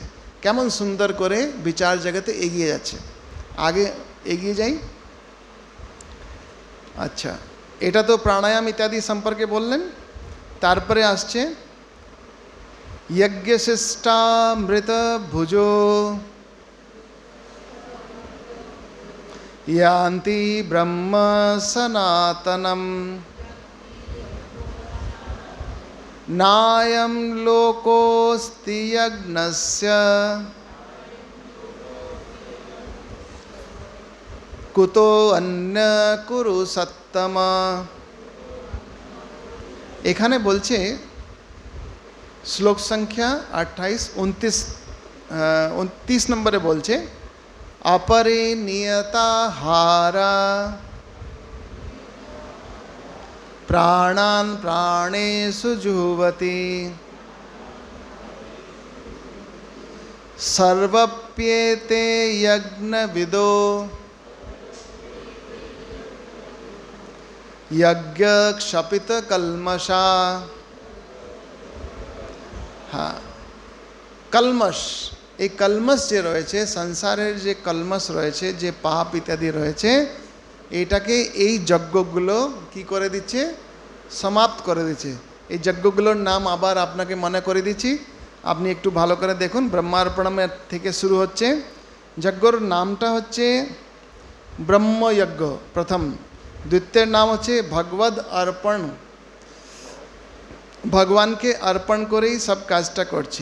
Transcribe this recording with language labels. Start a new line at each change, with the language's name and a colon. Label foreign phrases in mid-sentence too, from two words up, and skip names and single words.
Bangla: কেমন সুন্দর করে বিচার জগতে এগিয়ে যাচ্ছে, আগে এগিয়ে যাই। আচ্ছা, এটা তো প্রাণায়াম ইত্যাদি সম্পর্কে বললেন। তারপরে আসছে
Sanskrit: যজ্ঞশিষ্টামৃত ভুজো यान्ति ब्रह्म सनातनम नायं लोकोऽस्ति यज्ञस्य कुतो अन्य कुरु सत्तम।
Bangla: এখানে বলছে শ্লোক সংখ্যা
Sanskrit: 29
Bangla: নম্বরে বলছে
Sanskrit: अपरे नियताहारा प्राणान् प्राणेषु जुह्वति सर्वप्येते यज्ञविदो यज्ञक्षपितकल्मषा।
Hindi: हाँ, कल्मष,
Bangla: এই কলমস যে রয়েছে, সংসারের যে কলমস রয়েছে, যে পাপ ইত্যাদি রয়েছে, এটাকে এই যজ্ঞগুলো কি করে দিচ্ছে? সমাপ্ত করে দিচ্ছে। এই যজ্ঞগুলোর নাম আবার আপনাকে মনে করে দিচ্ছি, আপনি একটু ভালো করে দেখুন। ব্রহ্মার্পণমের থেকে শুরু হচ্ছে, যজ্ঞর নামটা হচ্ছে ব্রহ্মযজ্ঞ প্রথম, দ্বিতীয় নাম হচ্ছে ভগবদ অর্পণ, ভগবানকে অর্পণ করেই সব কাজটা করছি।